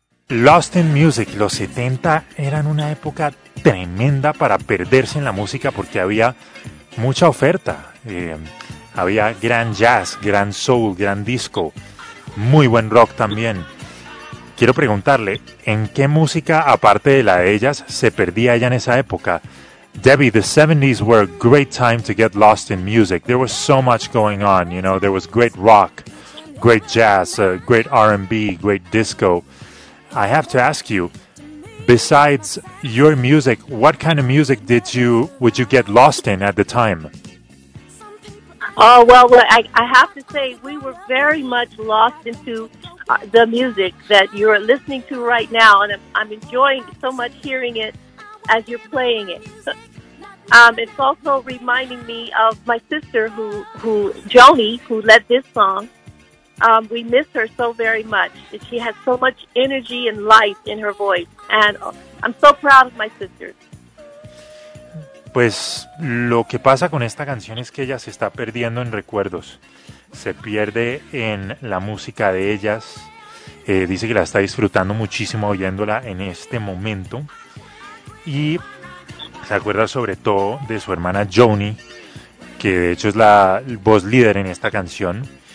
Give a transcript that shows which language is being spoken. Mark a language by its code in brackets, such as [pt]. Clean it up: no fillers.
[es] Lost in Music, los 70 eran una época tremenda para perderse en la música porque había mucha oferta. Había gran jazz, gran soul, gran disco, muy buen rock también. Quiero preguntarle, ¿en qué música, aparte de la de ellas, se perdía ella en esa época? [en] Debbie, the 70s were a great time to get lost in music. There was so much going on, you know, there was great rock, great jazz, great R&B, great disco. I have to ask you, besides your music, what kind of music did you would you get lost in at the time? Oh, well, I have to say we were very much lost into the music that you're listening to right now, and I'm enjoying so much hearing it as you're playing it. It's also reminding me of my sister, who Joni, who led this song. We miss her so very much. She has so much energy and life in her voice, and I'm so proud of my sister. [es] Pues lo que pasa con esta canción es que ella se está perdiendo en recuerdos. Se pierde en la música de ellas. Dice que la está disfrutando muchísimo oyéndola en este momento. Y se acuerda sobre todo de su hermana Joni, que de hecho es la voz líder en esta canción.